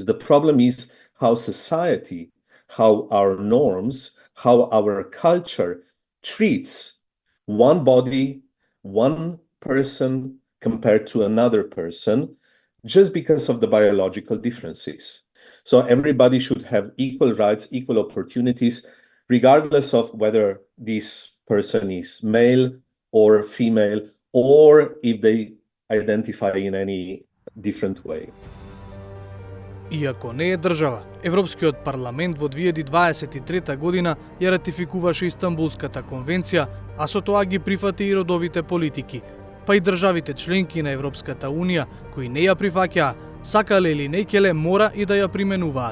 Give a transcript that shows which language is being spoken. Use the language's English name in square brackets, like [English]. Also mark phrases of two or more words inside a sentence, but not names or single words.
[English] The problem is how society, how our norms, how our culture treats one body, one person compared to another person, just because of the biological differences. So everybody should have equal rights, equal opportunities, regardless of whether this person is male or female, or if they identify in any different way. [Macedonian] Иако не е држава, Европскиот парламент во 2023 година ја ратификуваше Истанбулската конвенција, а со тоа ги прифати и родовите политики, па и државите членки на Европската Унија, кои не ја прифаќаа, сакале или неќеле, мора и да ја применуваат.